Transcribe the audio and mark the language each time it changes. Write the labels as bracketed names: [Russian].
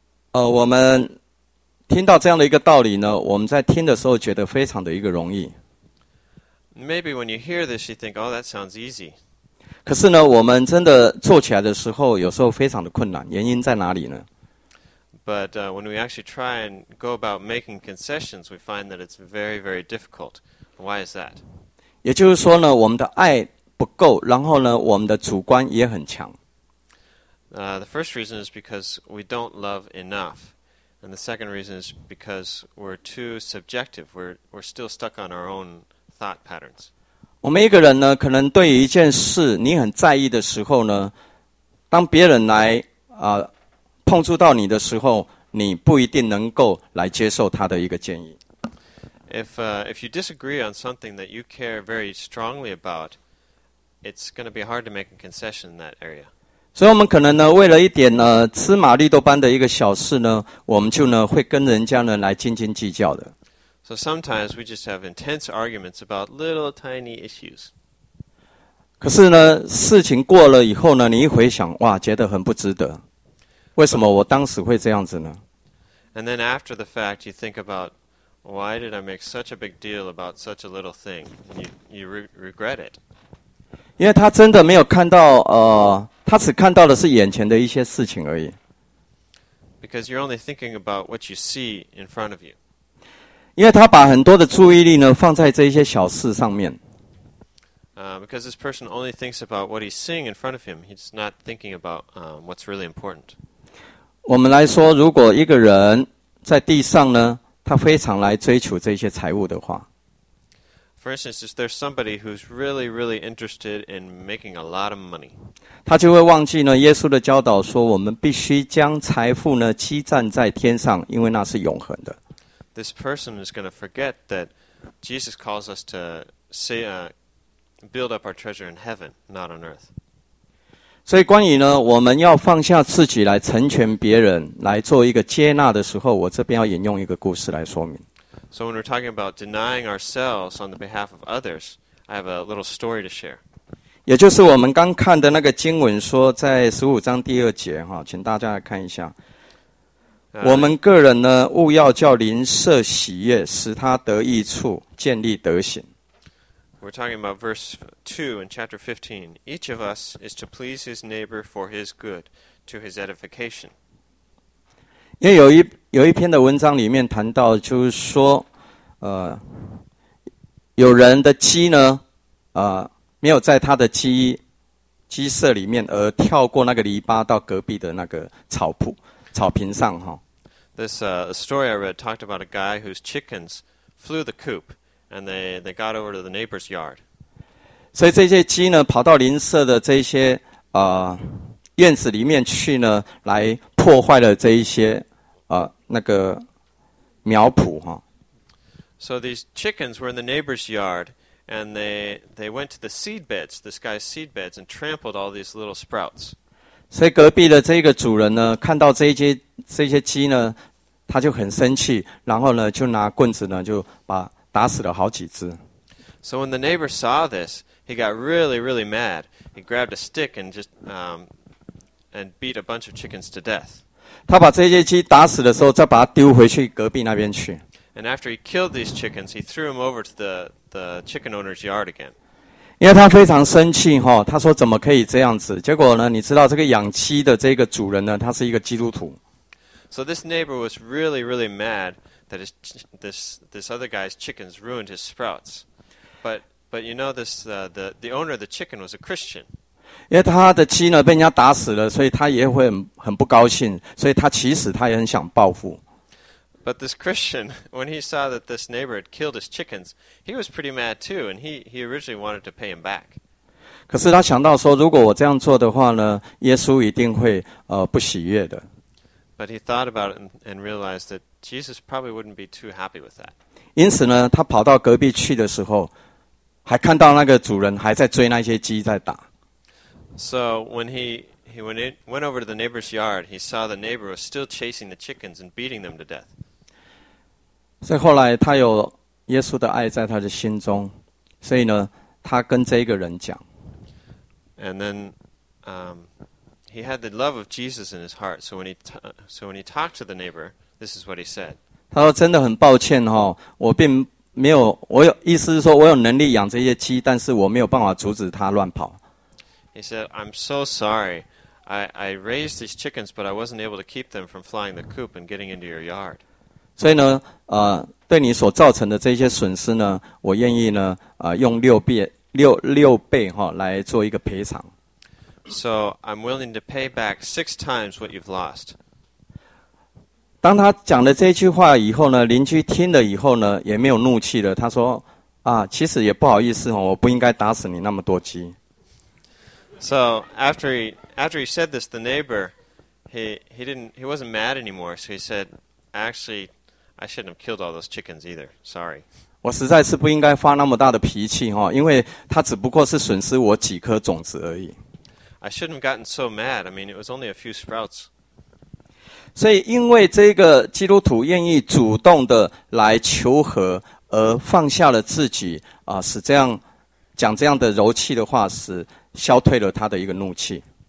[Chinese] 我们听到这样的一个道理呢，我们在听的时候觉得非常的一个容易。 [English] Maybe when you hear this, you think, "Oh, that sounds easy." [Chinese] 可是呢，我们真的做起来的时候，有时候非常的困难。原因在哪里呢？ [English] But when we actually try and go about making concessions, we find that it's very, very difficult. Why is that? [Chinese] 也就是说呢，我们的爱。不够，然后呢，我们的主观也很强。 [English] The first reason is because we don't love enough, and the second reason is because we're too subjective. We're still stuck on our own thought patterns. [Chinese] 我们一个人呢，可能对于一件事你很在意的时候呢，当别人来碰触到你的时候，你不一定能够来接受他的一个建议。 [English] If you disagree on something that you care very strongly about. It's going to be hard to make a concession in that area. [Chinese] 所以我们可能呢，为了一点呢芝麻绿豆般的一个小事呢，我们就呢会跟人家呢来斤斤计较的。 [English] So sometimes we just have intense arguments about little tiny issues. [Chinese] 可是呢，事情过了以后呢，你一回想，哇，觉得很不值得。为什么我当时会这样子呢？ [English] And then after the fact, you think about why did I make such a big deal about such a little thing? You regret it. [Chinese] 因为他真的没有看到，他只看到的是眼前的一些事情而已。 [English] Because you're only thinking about what you see in front of you. [Chinese] 因为他把很多的注意力呢放在这一些小事上面。 [English] Because this person only thinks about what he's seeing in front of him, he's not thinking about what's really important. [Chinese] 我们来说，如果一个人在地上呢，他非常来追求这些财物的话。 [English] For instance, if there's somebody who's really, really interested in making a lot of money, [Chinese] 他就会忘记呢，耶稣的教导说，我们必须将财富呢积攒在天上，因为那是永恒的。 [English] This person is going to forget that Jesus calls us to say build up our treasure in heaven, not on earth. [Chinese] 所以关于呢，我们要放下自己来成全别人，来做一个接纳的时候，我这边要引用一个故事来说明。 [English] So when we're talking about denying ourselves on the behalf of others, I have a little story to share. [Chinese] 也就是我们刚看的那个经文说，在15章第二节，请大家来看一下。我们个人呢，务要叫邻舍喜悦，使他得益处，建立德行。 [English] We're talking about verse 2 in chapter 15. Each of us is to please his neighbor for his good, to his edification. [Chinese] 因为有一篇的文章里面谈到，就是说，有人的鸡呢，没有在他的鸡舍里面，而跳过那个篱笆到隔壁的那个草坪上哈。 [English] This story I read talked about a guy whose chickens flew the coop. And they got over to the neighbor's yard. [Chinese] 所以这些鸡呢，跑到邻舍的这些院子里面去呢，来破坏了这一些那个苗圃哈。 [English] So these chickens were in the neighbor's yard, and they went to the seed beds, this guy's seed beds, and trampled all these little sprouts. [Chinese] 所以隔壁的这个主人呢，看到这些鸡呢，他就很生气，然后呢，就拿棍子呢，就把打死了好几只。 [English] So when the neighbor saw this, he got really, really mad. He grabbed a stick and just and beat a bunch of chickens to death. [Chinese] 他把这些鸡打死的时候，再把它丢回去隔壁那边去。 [English] And after he killed these chickens, he threw them over to the chicken owner's yard again. [Chinese] 因为他非常生气哈，他说怎么可以这样子？结果呢，你知道这个养鸡的这个主人呢，他是一个基督徒。 [English] So this neighbor was really, really mad. That is, this other guy's chickens ruined his sprouts, but you know this the owner of the chicken was a Christian. [Chinese] 因为他的鸡呢被人家打死了，所以他也会很不高兴，所以他其实他也很想报复。 [English] But this Christian, when he saw that this neighbor had killed his chickens, he was pretty mad too, and he originally wanted to pay him back. [Chinese] 可是他想到说，如果我这样做的话呢，耶稣一定会不喜悦的。 [English] But he thought about it and realized that Jesus probably wouldn't be too happy with that. [Chinese] 因此呢，他跑到隔壁去的时候，还看到那个主人还在追那些鸡在打。 [English] So when he went over to the neighbor's yard, he saw the neighbor was still chasing the chickens and beating them to death. [Chinese] 所以后来他有耶稣的爱在他的心中，所以呢，他跟这个人讲。 [English] And then, he had the love of Jesus in his heart. So when he talked to the neighbor, this is what he said. [Chinese] 他说真的很抱歉哈，我并没有，我有意思是说我有能力养这些鸡，但是我没有办法阻止他乱跑。 [English] He said, "I'm so sorry. I raised these chickens, but I wasn't able to keep them from flying the coop and getting into your yard." [Chinese] 所以呢，对你所造成的这些损失呢，我愿意呢，用六倍哈来做一个赔偿。 [English] So I'm willing to pay back six times what you've lost. [Chinese] 当他讲了这句话以后呢，邻居听了以后呢，也没有怒气了。他说：“啊，其实也不好意思哦，我不应该打死你那么多鸡。” [English] So after he said this, the neighbor he wasn't mad anymore. So he said, "Actually, I shouldn't have killed all those chickens either. Sorry." [Chinese] 我实在是不应该发那么大的脾气哈，因为他只不过是损失我几颗种子而已。 [English] I shouldn't have gotten so mad. I mean, it was only a few sprouts. [Chinese] 所以因为这个基督徒愿意主动的来求和而放下了自己，使这样讲这样的柔气的话是消退了他的一个怒气。